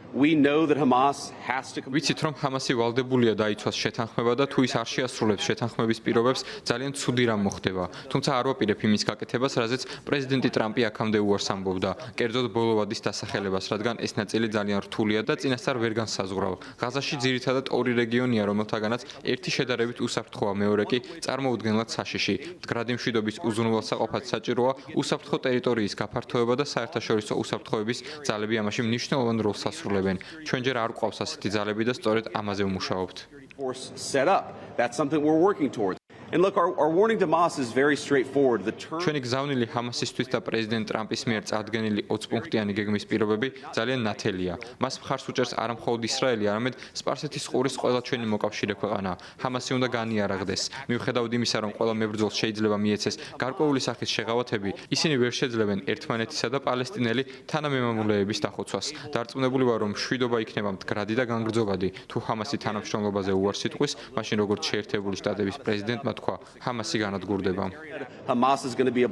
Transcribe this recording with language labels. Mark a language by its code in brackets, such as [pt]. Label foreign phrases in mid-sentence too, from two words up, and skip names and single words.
[en] We know that Hamas has to [ka] ვიცით, რომ ჰამასი ვალდებულია დაიცვას შეთანხმება და თუ ის არ შეასრულებს შეთანხმების პირობებს, ძალიან ცუდი რამ მოხდება. თუმცა არ ვაპირებ იმის გაკეთებას, რაზეც პრეზიდენტი ტრამპი აქამდე უარს ამბობდა, კერძოდ ბოლოვადის დასახელებას, რადგან ეს ნაწილი ძალიან რთულია და წინასწარ ვერ განსაზღვრავ. ღაზაში ძირითადად ორი რეგიონია, რომელთაგანაც ერთი შედარებით უსაფრთხოა, მეორე კი წარმოუდგენლად საშიში. მდგრადი მშვიდობის უზრუნველსაყოფად საჭიროა უსაფრთხო ტერიტორიის გაფართოება და საერთაშორისო უსაფრთხოების ძალები ამაში მნიშვნელოვან როლს ასრულებენ. ჩვენ ჯერ არ გვყავს ასეთი ძალები და სწორედ ამაზე ვმუშაობთ. [en] force set up. That's something we're working towards. And look, our warning to Hamas is very straightforward. The term [ka] ჩვენი გზავნილი ჰამასისთვის და პრეზიდენტ ტრამპის მიერ წარდგენილი 20 პუნქტიანი გეგმის პირობები ძალიან ნათელია. მას მხარს უჭერს არა მხოლოდ ისრაელი, არამედ სპარსეთის ყურის ყველა ჩვენი მოკავშირე ქვეყანა. ჰამასი უნდა განიარაღდეს. მიუხედავად იმისა, რომ ყველა მებრძოლს შეიძლება მიეცეს გარკვეული სახის შეღავათები, ისინი ვერ შეძლებენ ერთმანეთისა და პალესტინელი თანამემამულეების დახოცვას. დარწმუნებული ვარ, რომ მშვიდობა იქნება მდგრადი და განგრძობადი. თუ ჰამასი თანამშრომლობაზე უარს იტყვის, მაშინ როგორც შეერთებული შტატების პრეზიდენტმა თქვა, ჰამასი განადგურდება. [en] Hamas is going to be